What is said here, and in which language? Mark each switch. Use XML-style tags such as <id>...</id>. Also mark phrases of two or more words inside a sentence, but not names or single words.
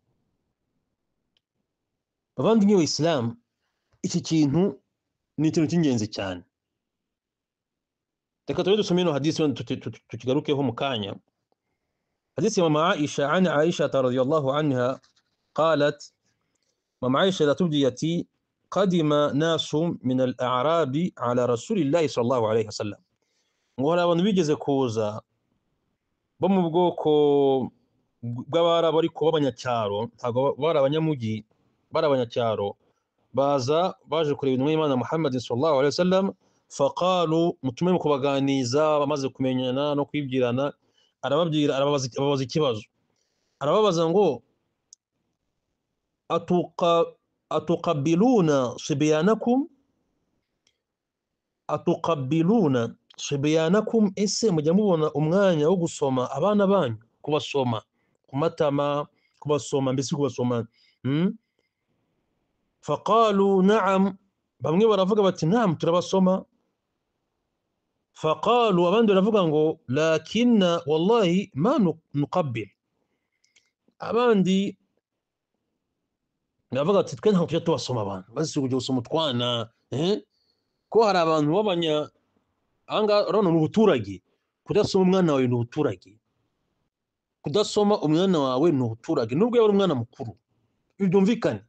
<rw>Bavandimwe b'Islam, iki kintu ni ikintu cy'ingenzi cyane. Reka tujye dusoma ino hadisi tukigarukeho mu kanya. Hadisi ya mama Aisha,</rw> <ar>عن عائشة رضي الله عنها قالت,</ar> <rw>mama Aisha ratubwiye ati</rw> <ar>قدم ناس من الأعراب على رسول الله صلى الله عليه وسلم,</ar> <rw>ngo hari abantu bigeze kuza bo mu bwoko bw'abarabu ariko b'abanyacyaro, ntabwo bari abanyamugi, bari abanyacyaro, baje kureba intumwa y'Imana Muhammad</rw> <ar>صلى الله عليه وسلم. Faqalu,</ar> <rw>mutume mu kubaganiza bamaze kumenyana no kwibwirana, arababwira, arababaza ikibazo, arababaza ngo</rw> <ar>أتقبلون صبيانكم,</ar> <rw>ese mujya mubona umwanya wo gusoma abana banyu, kubasoma ku matama, kubasoma mbese kubasoma.</rw> <ar>فقالوا نعم,</ar> <rw>bamwe baravuga bati na'am turabasoma. Faqalu, abandi baravuga ngo</rw> <ar>لكنا والله ما نقبل,</ar> <rw>abandi baravuga ati twe ntabwo tujya tubasoma abantu, basi kujya gusoma utwana ko hari abantu b'abanya anga rano n'ubuturage. Kudasoma umwana wawe n'ubuturage, kudasoma umwana wawe n'ubuturage, nubwo yaba umwana mukuru, byumvikane.</rw>